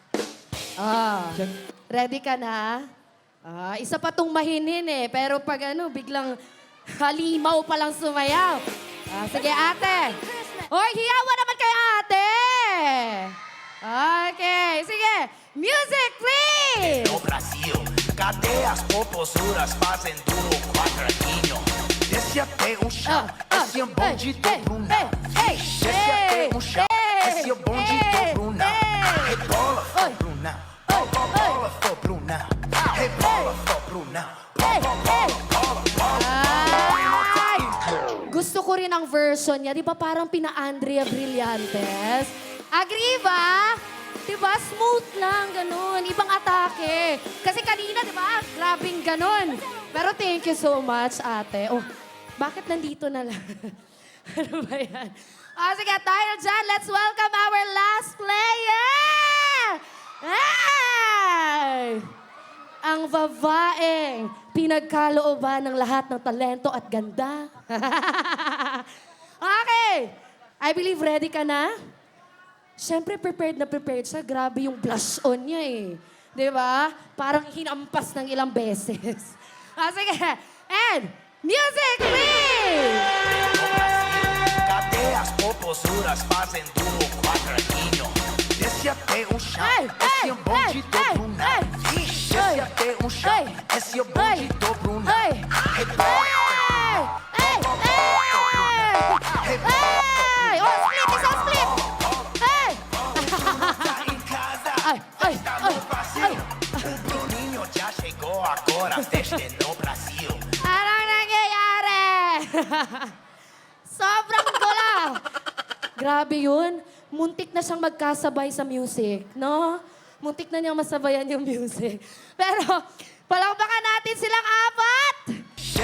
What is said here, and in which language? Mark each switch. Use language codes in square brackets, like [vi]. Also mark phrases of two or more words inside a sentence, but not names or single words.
[tl] Ready ka na? Isa pa tong mahinin eh. Pero pag biglang halimaw pa lang sumayaw. Sige, ate. Hoy, hiyawan naman kay ate. [en] Okay, sige. Music, please! [pt] No Brasil, cadê as popozuras fazendo o quadradinho? Desce até o chão, esse é um bonde do Brunão. Desce até o chão, esse é o bonde do Brunão. Rebola, for Brunão, bola, for Brunão. Rebola, for Brunão, Ay! [tl] Gusto ko rin ang version niya. Di ba parang pina-Andrea Brillantes? Agree ba? Di ba? Smooth lang, ganun. Ibang atake. Kasi kanina, di ba? Grabing ganun. [en] Pero thank you so much, [tl] ate. Oh, bakit nandito na lang? Ano ba yan? Sige, dahil dyan, [en] let's welcome our last player! Ay! [tl] Ang babaeng pinagkalooban ng lahat ng talento at ganda. [en] Okay. I believe [tl] ready ka na? Siyempre, prepared na prepared siya. Grabe yung [en] blush on [tl] niya eh. Di ba? Parang hinampas ng ilang beses. Sige. [en] And, music, please! [pt] cadê as popozuras fazendo o quadradinho? Desce até o chão, esse é um bonde do Brunão. Desce até o chão, esse é o bonde do Brunão. Rebola, [en] Hey! Oh, split! Isang split! Hey! [pt] em casa, Ay! no Brasil. O Bruninho já chegou agora, a festa é no Brasil. [tl] Anong nangyayari? Sobrang gula! Grabe yun. Muntik na siyang magkasabay sa music, no? Muntik na niyang masabayan yung music. Pero, palakpakan natin silang 4!